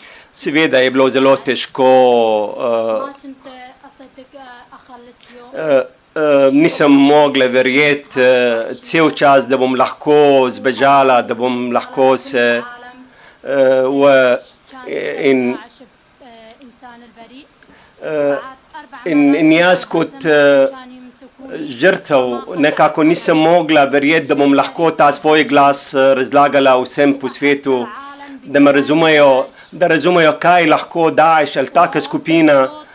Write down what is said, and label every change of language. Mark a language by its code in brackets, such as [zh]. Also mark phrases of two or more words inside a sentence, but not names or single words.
[sl] Seveda je bilo zelo težko, [ar] ما كنت أصدق أخلص يوم [sl] nisem mogla verjeti cel čas, da bom lahko zbežala, da bom lahko se in [ar] إنسان البريء [sl] in jaz kot žrtev nekako nisem mogla verjeti, da bom lahko ta svoj glas razlagala vsem po svetu, da me razumejo, da razumejo, kaj lahko Daesh ali taka skupina.